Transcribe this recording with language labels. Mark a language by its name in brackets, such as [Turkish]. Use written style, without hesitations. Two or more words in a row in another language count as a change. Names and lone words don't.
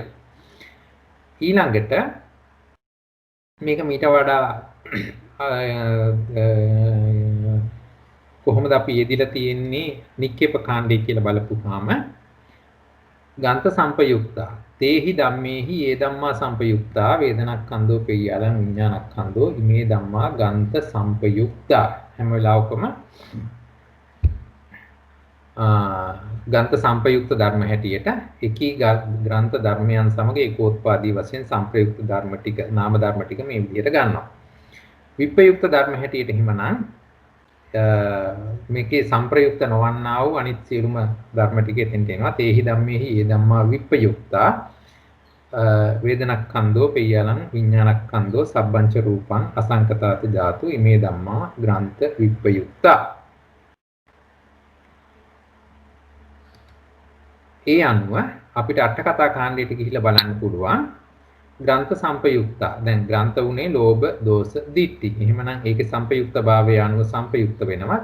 [Sinhala] ඊළඟට මේක මීට වඩා කොහොමද අපි යෙදිලා තියෙන්නේ නික්කේප කාණ්ඩය කියලා බලපුවාම [Pali] ගන්ත සංපයුක්තා තේහි ධම්මේහි ඒ ධම්මා සංපයුක්තා වේදනක්ඛන්தோ පෙය්‍යාලං විඥානක්ඛන්தோ ඉමේ ධම්මා ගන්ත සංපයුක්තා [Sinhala] හැම වෙලාවකම ගන්ත සංපයුක්ත ධර්ම හැටියට එකී ග්‍රන්ථ ධර්මයන් සමග ඒකෝත්පාදී වශයෙන් සංප්‍රයුක්ත ධර්ම ටික නාම ධර්ම ටික මේ විදිහට ගන්නවා. විප්‍රයුක්ත ධර්ම හැටියට හිමනම් මේකේ සංප්‍රයුක්ත නොවන්නා වූ අනිත් සියලුම ධර්ම ටික එතෙන්ට එනවා. [Pali] තේහි ධම්මේහි ඒ ධම්මා විප්‍රයුක්තා වේදනක්ඛන්தோ පෙය්‍යාලං විඥානක්ඛන්தோ සබ්බංච රූපං අසංකතාත ධාතු ඉමේ ධම්මා ග්‍රන්ථ විප්‍රයුක්තා. [Sinhala] ඒ අනුව අපිට අට කතා කාණ්ඩයට ගිහිල්ලා බලන්න පුළුවන් [Pali] ග්‍රන්ථ සංපයුක්තා. [Sinhala] දැන් ග්‍රන්ථ උනේ ලෝභ, දෝෂ, ditthi. එහෙමනම් ඒකේ සංපයුක්ත භාවය අනුව සංපයුක්ත වෙනවා.